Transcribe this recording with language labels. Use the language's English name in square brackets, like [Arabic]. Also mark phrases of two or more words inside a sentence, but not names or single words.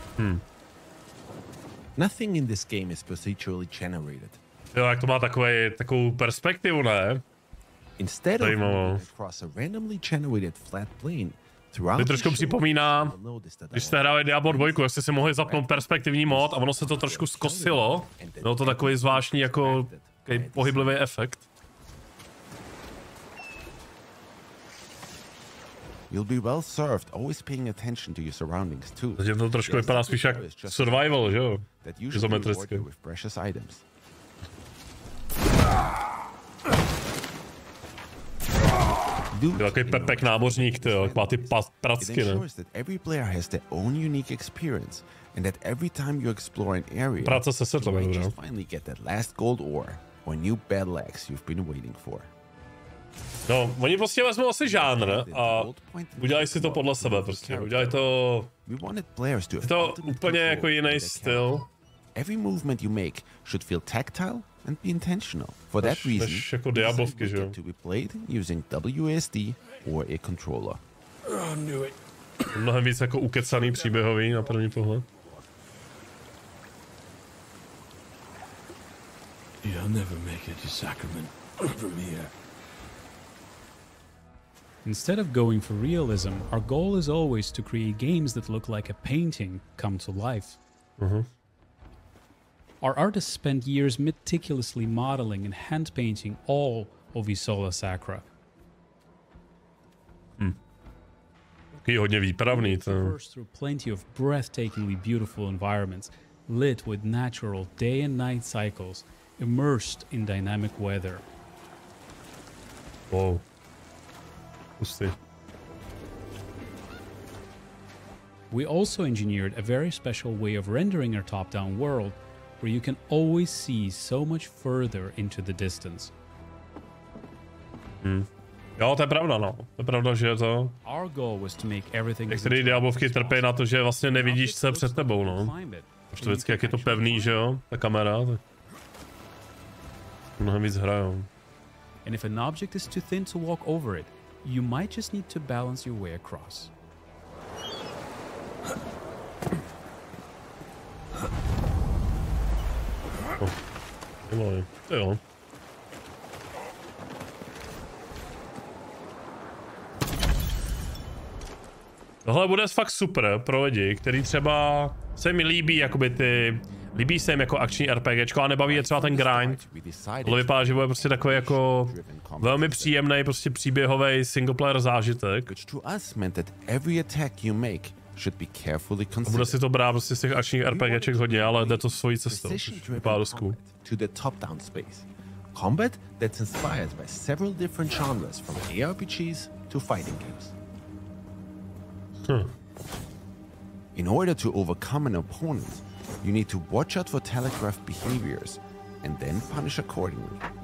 [English] Nothing in this game is procedurally generated. [Czech] Jo, jak to má takovou perspektivu, ne? [English] Instead of moving across a randomly generated flat plane throughout [Czech] to trošku připomíná, když jste hráli Diablo 2, jak jste si mohli zapnout perspektivní mod a ono se to trošku zkosilo. Bylo to takový zvláštní jako pohyblivý efekt. [English] You'll be well served, always paying attention to your surroundings too. [Czech] Takže to trošku vypadá spíš jak survival, že jo? Izometricky. Takový pepek námořník, tyjo, má ty pracky, ne? Práce se setlem, jo? No, oni prostě vezmou asi žánr a udělají si to podle sebe prostě. Udělají to... Je to úplně jako jiný styl. [English] Every movement you make should feel tactile and be intentional. For that reason, [Czech] jako Diablovky, že jo? [English] To be played using WSD or a controller. [Czech] Mnohem víc jako ukecaný příběhový na první pohled. [English] never make it a sacrament from here. Instead of going for realism, our goal is always to create games that look like a painting come to life. Our artists spent years meticulously modeling and hand painting all of Isola Sacra. [Czech] Je hodně výpravný to. [English] Traversed through plenty of breathtakingly beautiful environments, lit with natural day and night cycles, immersed in dynamic weather. [Czech] Wow. Hustý. [English] We also engineered a very special way of rendering our top-down world, where you can always see so much further into the distance. [Czech] Jo, to je pravda, no. To je pravda, že to... Our goal was to make everything Některé diablovky trpí na to, že vlastně nevidíš, co je před tebou, no. Už to vždycky, jak je to pevný, že jo, ta kamera, tak... Mnohem víc hrajou. [English] And if an object is too thin to walk over it, you might just need to balance your way across. [Czech] Jo. Tohle bude fakt super pro lidi, který třeba se mi líbí, jakoby ty... Líbí se jim jako akční RPGčko a nebaví je třeba ten grind. Tohle vypadá, že bude prostě takový jako velmi příjemný, prostě příběhový singleplayer zážitek. A bude si to brát prostě z těch akčních RPGček hodně, ale jde to svojí cestou. Vypadá dost cool. [English] Combat that's inspired by several different genres from ARPGs to fighting games. In order to overcome an opponent, you need to watch out for telegraphed behaviors and then punish accordingly.